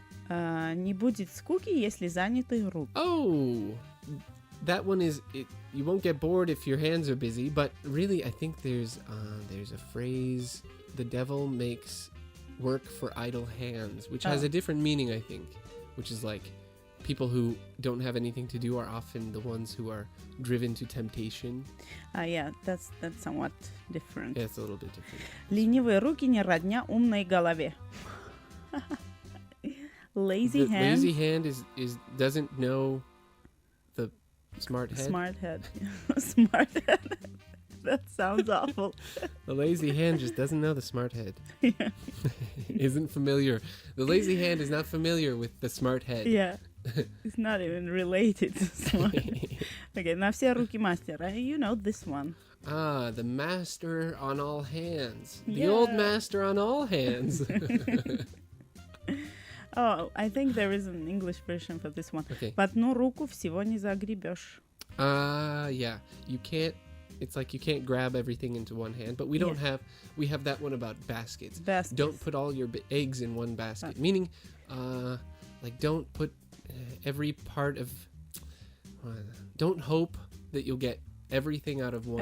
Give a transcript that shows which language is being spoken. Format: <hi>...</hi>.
<ru>Не будет скуки, если заняты руки.</ru> <en>Oh, that one is. You won't get bored if your hands are busy, but really, I think there's a phrase: "The devil makes work for idle hands," which has Oh. a different meaning, I think, which is like people who don't have anything to do are often the ones who are driven to temptation. Yeah, that's somewhat different. Yeah, it's a little bit different.</en> <ru>Ленивые руки не родня умной голове.</ru> <en>Lazy The hand. lazy hand is doesn't know the smart head. Smart head. Smart head. That sounds awful. The lazy hand just doesn't know the smart head. Yeah. Isn't familiar. The lazy hand is not familiar with the smart head. Yeah. It's not even related to smart.</en> <ru>Okay, на все руки мастера.</ru> <en>You know this one. The master on all hands. The Yeah. old master on all hands. Oh, I think there is an English version for this one. Okay.</en> <ru>В одну руку всего не загребешь.</ru> <en>Yeah. You can't. It's like you can't grab everything into one hand, but we don't have. We have that one about baskets. Baskets. Don't put all your eggs in one basket. Meaning, like don't put every part of. Don't hope that you'll get everything out of one</en>